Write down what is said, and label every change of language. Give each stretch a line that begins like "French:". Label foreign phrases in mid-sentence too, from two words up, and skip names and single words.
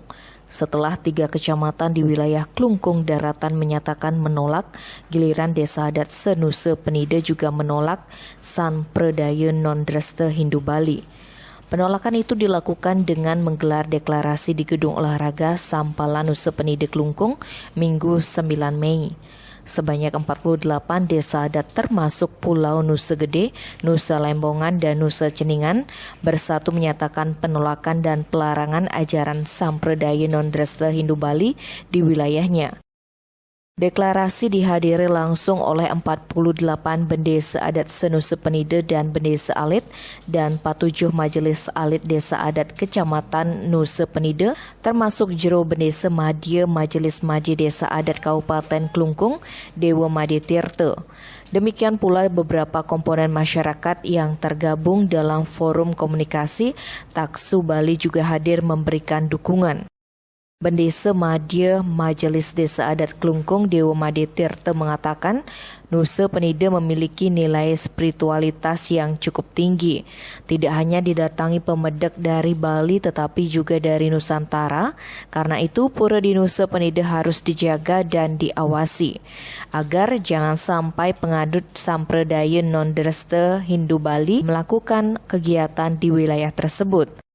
Indonesian: Setelah 3 kecamatan di wilayah Klungkung Daratan menyatakan menolak, giliran desa adat Senuse Penida juga menolak sampradaya non-Dresta Hindu Bali. Penolakan itu dilakukan dengan menggelar deklarasi di Gedung Olahraga Sampala Nusa Penida Klungkung Minggu 9 Mei. Sebanyak 48 desa adat termasuk Pulau Nusa Gede, Nusa Lembongan, dan Nusa Ceningan bersatu menyatakan penolakan dan pelarangan ajaran sampradaya non-Dresta Hindu Bali di wilayahnya. Deklarasi dihadiri langsung oleh 48 bendesa adat Senuse Penida dan bendesa alit dan 47 majelis alit desa adat Kecamatan Nusa Penida termasuk jero bendesa madya Majelis Madya Desa Adat Kabupaten Klungkung Dewa Madya Tirta. Demikian pula beberapa komponen masyarakat yang tergabung dalam forum komunikasi Taksu Bali juga hadir memberikan dukungan. Bendesa Madya Majelis Desa Adat Klungkung Dewa Madya Tirta mengatakan Nusa Penida memiliki nilai spiritualitas yang cukup tinggi. Tidak hanya didatangi pemedek dari Bali tetapi juga dari Nusantara. Karena itu pura di Nusa Penida harus dijaga dan diawasi agar jangan sampai pengadut sampradaya non-Dresta Hindu Bali melakukan kegiatan di wilayah tersebut.